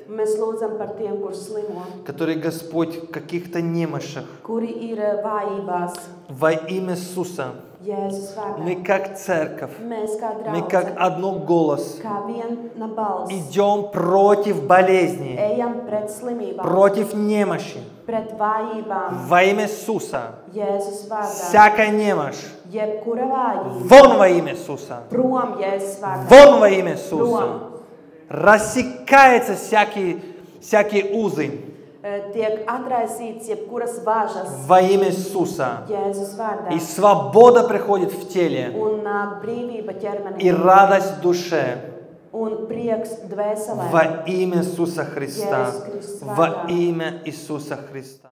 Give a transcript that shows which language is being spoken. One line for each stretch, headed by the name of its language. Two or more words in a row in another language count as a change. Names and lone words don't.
Latvian: Mēs lūdzam par tiem, kur slimo,
Russian: которые, Господь, в каких-то немощах.
Latvian: kuri ir vājībās.
Russian: Во имя Иисуса
Latvian: Jēzus
Russian: мы
Latvian: vārdā.
Russian: как церковь,
Latvian: Mēs kā
Russian: мы как
Latvian: draugi,
Russian: одно голос
Latvian: kā viena balss,
Russian: идем против болезни,
Latvian: ejam pret slimībām,
Russian: против немощи.
Latvian: pret vājībām.
Russian: Во имя Иисуса
Latvian: Jēzus vārdā.
Russian: всякая немощь
Latvian: Jebkura vājība.
Russian: вон во имя Иисуса.
Latvian: Prom Jēzus vārdā.
Russian: Вон во имя Иисуса.
Latvian: Prom.
Russian: Рассекаются всякие узы
Latvian: Tiek atraisīts jebkuras vāžas
Russian: во имя Иисуса.
Latvian: Jēzus vārdā.
Russian: И свобода приходит в теле,
Latvian: Un nāk brīvība
Russian: и
Latvian: ķermenī.
Russian: радость в душе
Latvian: Un prieks dvēselē.
Russian: во имя Иисуса Христа.
Latvian: Jēzus Kristus
Russian: Во
Latvian: vārdā.
Russian: имя Иисуса Христа.